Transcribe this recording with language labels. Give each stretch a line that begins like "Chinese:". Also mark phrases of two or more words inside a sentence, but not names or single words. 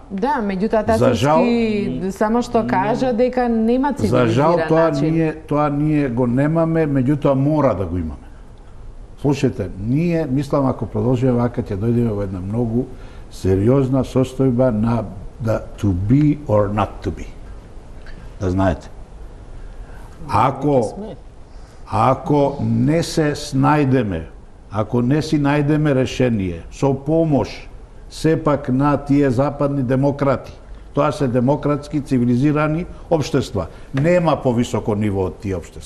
Macedonian: Да, меѓутоа Тасовски само што кажа дека нема цивилизиран начин. За жал тоа ние го немаме, меѓутоа мора да го имаме. Слушайте, ние мислам ако продолжиме вака ќе дојдеме во една многу сериозна состојба на
English: to be or not to be.
Macedonian: Да знаете. Ако не се снајдеме, ако не си најдеме решение со помош сепак на тие западни демократи, тоа се демократски цивилизирани општества, нема повисоко ниво од тие општества.